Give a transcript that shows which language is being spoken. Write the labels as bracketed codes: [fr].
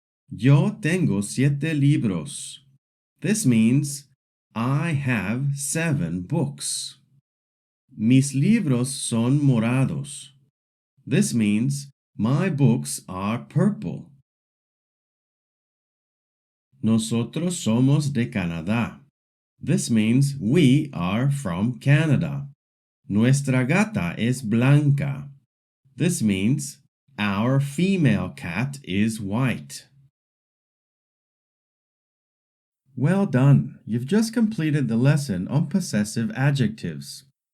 [es] Yo tengo 7 libros. [en] This means I have 7 books. [es] Mis libros son morados. [en] This means my books are purple. [es] Nosotros somos de Canadá. [en] This means we are from Canada. [es] Nuestra gata es blanca. [en] This means our female cat is white. Well done! You've just completed the lesson on possessive adjectives.